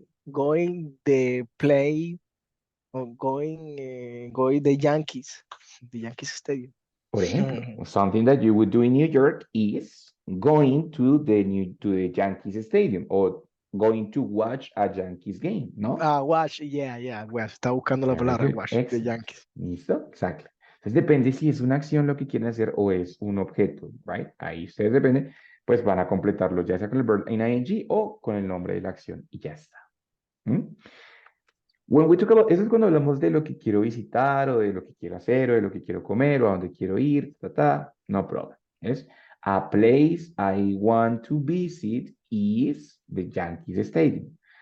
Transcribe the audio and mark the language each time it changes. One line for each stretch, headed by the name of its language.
English: going the play or going the Yankees Stadium. Por ejemplo, something that you would do in New York is going to the Yankees Stadium or going to watch a Yankees game, ¿no? Watch, yeah, well,
Spanish: está buscando la
English: Very
Spanish: palabra
English: good. watch, the Excellent. Yankees.
Spanish: ¿Listo? Exacto. Entonces depende si es una acción lo que quieren hacer o es un objeto, right? Ahí ustedes dependen, pues van a completarlo ya sea con el
English: verb in ing
Spanish: o con el nombre de la acción y ya está. ¿Mm?
English: When we talk about,
Spanish: eso es cuando hablamos de lo que quiero visitar o de lo que quiero hacer o de lo que quiero comer o a dónde quiero ir, no problem. ¿Es?
English: A place I want to visit is the Yankees Stadium.